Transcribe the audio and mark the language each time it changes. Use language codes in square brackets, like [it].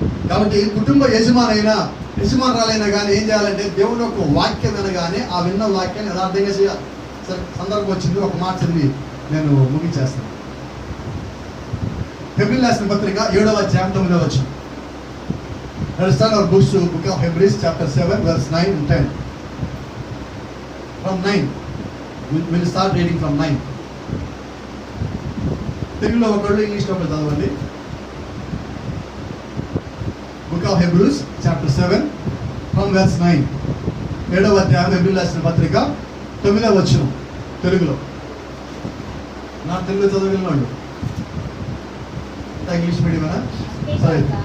[te] కాబట్టి కుటుంబ యజమానురాలైనా కానీ ఏం చేయాలంటే దేవుని యొక్క వాక్యం అనగానే ఆ విన్న వాక్యాన్ని యథార్థంగా చేయాలి. సరే సందర్భం వచ్చింది, ఒక మాట చదివి నేను ముగించేస్తాను. హెబ్రీయులకు రాసిన పత్రిక 7వ అధ్యాయం 9వ వచనం. [en] Let us start our books to book of Hebrews chapter 7 verse 9 and 10. From 9 we'll start reading from 9. [te] తెలుగులో ఒకళ్ళు ఇంగ్లీష్లో ఒకళ్ళు చదవండి. [en] Book of Hebrews chapter 7 from verse 9. [te] 7వ అధ్యాయం హెబ్రీయులకు రాసిన పత్రిక 9వ వచనం తెలుగులో. నా తెలుగు చదవగలను, ఇంగ్లీష్ మీడియమేనా? సరే.